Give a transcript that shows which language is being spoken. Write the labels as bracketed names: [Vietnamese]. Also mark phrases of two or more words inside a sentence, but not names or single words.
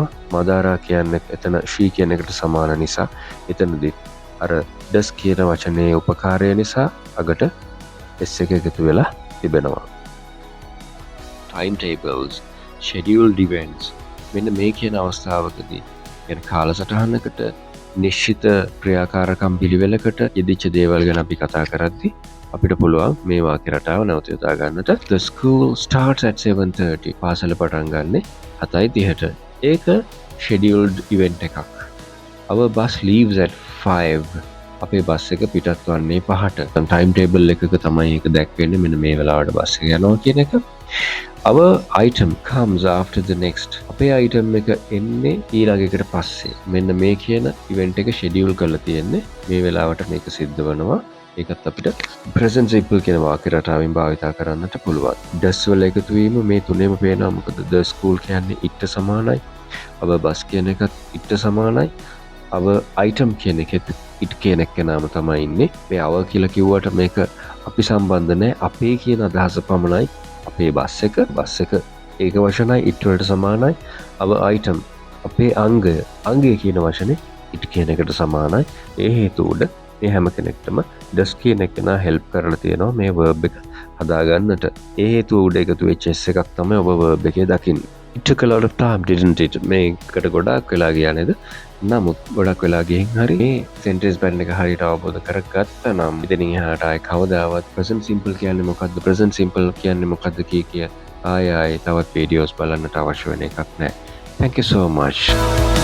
[Sinhala] Madara කියන්නේ එතන she කියන එකට සමාන නිසා එතනදී අර does කියන වචනේ උපකාරය නිසා අගට s එක එකතු වෙලා තිබෙනවා. [English] timetables, scheduled events. [Sinhala] මෙන්න මේ කියන අවස්ථාවකදී يعني කාලසටහනකට නිශ්චිත ක්‍රියාකාරකම් පිළිවෙලකට යෙදිච්ච දේවල් ගැන අපි කතා කරද්දී අපිට පුළුවන් මේ වාක්‍ය රටාව නැවත යොදා ගන්නට. [English] The school starts at 7:30. [Sinhala] පාසල පටන් ගන්නේ 7:30ට. [English] ඒක scheduled event එකක්. Our bus leaves at 5. [Sinhala] අපේ බස් එක පිටත් වන්නේ 5ට. [English] time table [Sinhala] එකක තමයි ඒක දැක්වෙන්නේ. මෙන්න මේ වෙලාවට බස් එක යනවා කියන එක. [English] Our item comes after the next. [Sinhala] අපේ item එක එන්නේ ඊළඟ එකට පස්සේ. මෙන්න මේ කියන event එක schedule කරලා තියෙන්නේ මේ වෙලාවට මේක සිද්ධ වෙනවා. ඒකත් අපිට [English] present simple [Sinhala] කියන වාක්‍ය රටාවෙන් භාවිතා කරන්නට පුළුවන්. does වල එකතු වීම මේ තුනේම පේනවා. මොකද [English] the school [Sinhala] කියන්නේ it සමානයි. [English] our bus [Sinhala] කියන එකත් it සමානයි. [English] our item [Sinhala] කියන එකෙත් it කියන එක නම තමයි ඉන්නේ. මේ our කියලා කිව්වට මේක අපි සම්බන්ධ නැහැ. අපේ කියන අදහස පමණයි. අපේ බස් එක ඒක වචනයි it වලට සමානයි. [English] our item [Sinhala] අපේ අංගය කියන වචනේ it කියන එකට සමානයි. ඒ හේතුව උඩ මේ හැම කෙනෙක්ටම does කියන එක නා help කරලා තියෙනවා මේ verb එක හදාගන්නට. ඒ හේතුව උඩ එකතු වෙච්ච s එකක් තමයි ඔබ verb එකේ දකින්නේ. [English] It took a lot of time, didn't it? [Sinhala] මේකට ගොඩාක් වෙලා ගියා නේද? නමුත් ගොඩක් වෙලා ගිහින් හරි මේ [English] sentence pattern [Sinhala] එක හරියට අවබෝධ කරගත්තා නම් ඉතින් එහාට ආයේ කවදාවත් [English] present simple [Sinhala] කියන්නේ මොකද්ද? [English] present simple [Sinhala] කියන්නේ මොකද්ද කිය ආයේ තවත් videos බලන්නට අවශ්‍ය වෙන එකක් නැහැ. [English] Thank you so much.